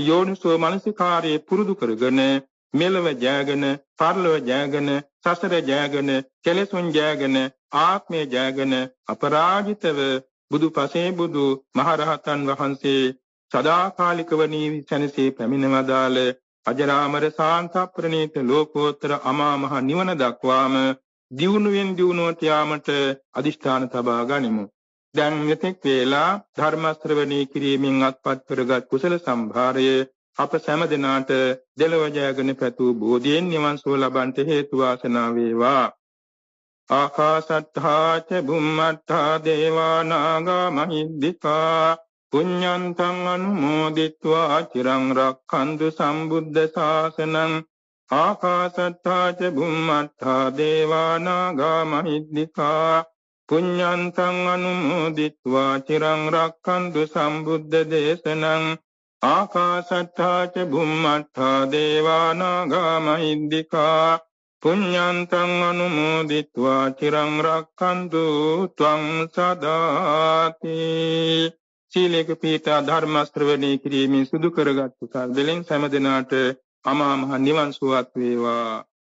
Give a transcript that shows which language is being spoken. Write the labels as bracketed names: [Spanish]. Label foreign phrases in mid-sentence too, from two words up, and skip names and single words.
[Sinhala] යෝනිසෝ මනසිකාරයේ පුරුදු කරගෙන මෙලව ජයගෙන, පරලොව ජයගෙන, සසර ජයගෙන, කෙලෙසුන් ජයගෙන, ආත්මය ජයගෙන අපරාජිතව බුදුපසේ බුදු මහරහතන් වහන්සේ සදාකාලිකව නීවි සැනසී පැමිණවදාළ අජරාමර සාන්ත ප්‍රණීත ලෝකෝත්තර අමා මහ නිවන දක්වාම දියුණුවෙන් දියුණුවට යාමට අදිෂ්ඨාන තබා ගනිමු. දැන් මෙතෙක් වේලා ධර්ම ශ්‍රවණී කිරීමෙන් අත්පත් කරගත් කුසල සම්භාරය අප සෑම දිනාට දෙලොව ජයගෙන පැතු බෝධියෙන් නිවන් සුව ලබන්ට හේතු වාසනා වේවා. [Pali] ආකාශට්ඨා ච බුම්මට්ඨා දේවා නාග මහිද්దికා පුඤ්ඤන්තං අනුමෝදිත්වා චිරං රක්ඛන්තු සම්බුද්ධ ශාසනං. ආකාශට්ඨා ච බුම්මට්ඨා දේවා නාග මහිද්దికා පුඤ්ඤන්තං අනුමෝදිත්වා චිරං රක්ඛන්තු සම්බුද්ධ දේශනං. ආකාශට්ඨා ච බුම්මට්ඨා දේවා නාග මහිද්దికා පුඤ්ඤන්තං අනුමෝදිත්වා චිරං රක්ඛන්තු ත්වං සදාති. [Sinhala] සීලේක පීඨා ධර්ම ශ්‍රවණී කිරීමෙන් සිදු කරගත් කුසල් දෙලෙන් සෑම දිනාට අමා මහ නිවන් සුවත් වේවා.